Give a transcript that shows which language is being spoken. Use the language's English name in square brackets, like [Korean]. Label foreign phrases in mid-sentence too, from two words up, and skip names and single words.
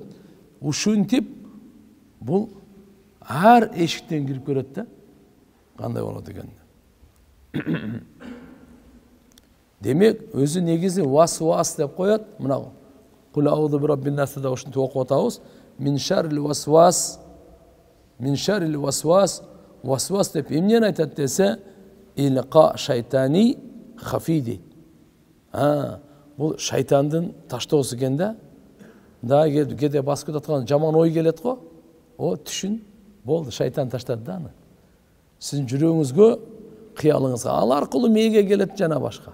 [Kyrgyz] Ушинтип бул ар эшиктен кирип көрөт да. Кандай болот экен? Демек, өзү негизи васвас деп коет. Мына [Arabic] قل أعوذ برب الناس [Kyrgyz] да ушинтип окуп атабыз. [Arabic] من شر الوسواس. من شر الوسواس. [Kyrgyz] Васвас деп эмнени айтат десе, [Arabic] إلقاء شيطاني خفي [Kyrgyz] дейт. Бул шайтандын таштоосу экен да. Да кеде басып аткан жаман ой келет го. О түшүн болду, шайтан таштады да аны. Сиздин жүрөгүңүзгө, кыялыңызга, ал аркылуу мээге келет жана башка.